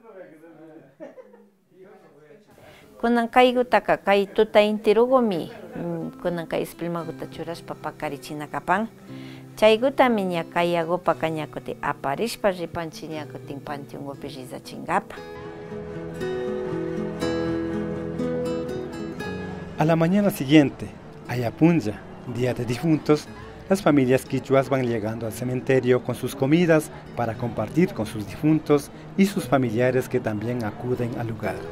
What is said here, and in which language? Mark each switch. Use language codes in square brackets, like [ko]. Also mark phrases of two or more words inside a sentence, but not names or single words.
[qu] Kunan kaygutaka kay tuta intirugumi kunan kay espilmaguta churashpa pakarichina kapan chaygutami ña kayagupaka ñakuti aparishpa ripanchik ñakutin panteongopi rizachinkapa. [es] A la mañana siguiente, Ayapunlla, Día de Difuntos, las familias quichuas van llegando al cementerio con sus comidas para compartir con sus difuntos y sus familiares que también acuden al lugar.